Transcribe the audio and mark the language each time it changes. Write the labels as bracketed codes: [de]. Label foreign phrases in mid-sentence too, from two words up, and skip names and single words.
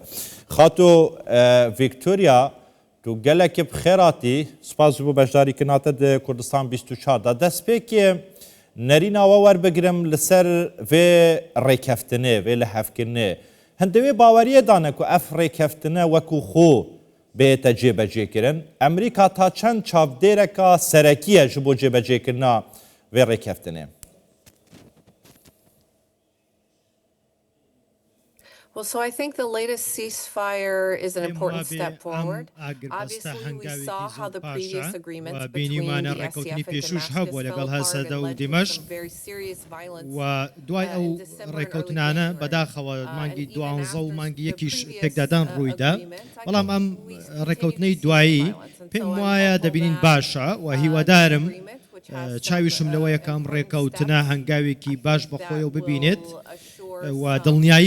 [ku] Xato Victoria tu gelekî bi xêratî spas ji bo beşdarîkirina te di Kurdistan 24 da destpêkê nerîna we werbigirim li ser vê rêkeftinê vê lihevkirinê. Hindê wê baweriye dane ku ev rêkeftine wekû xwe bête cêbecêkirin. Amerîka ta çend çavdêreka serekî ye ji bo cêbecêkirina vê rêkeftinê. [en] Well, so I think the latest ceasefire is an important step forward. Obviously, we saw how the previous agreements between the SDF and Damascus fell apart and led to some very serious violence. [ckb] دوای ئەو ڕێکەوتنانە بەداخەوە مانگی دوانزە و مانگی یەکیش تێکدادان ڕوویدا بەڵام ئەم ڕێکەوتنەی دوایی پێم وایە دەبینین باشە و هیوادارم چاویشم لەوەیە کە ئەم ڕێکەوتنە هەنگاوێکی باش بەخۆیەوە ببینێت و دڵنیایی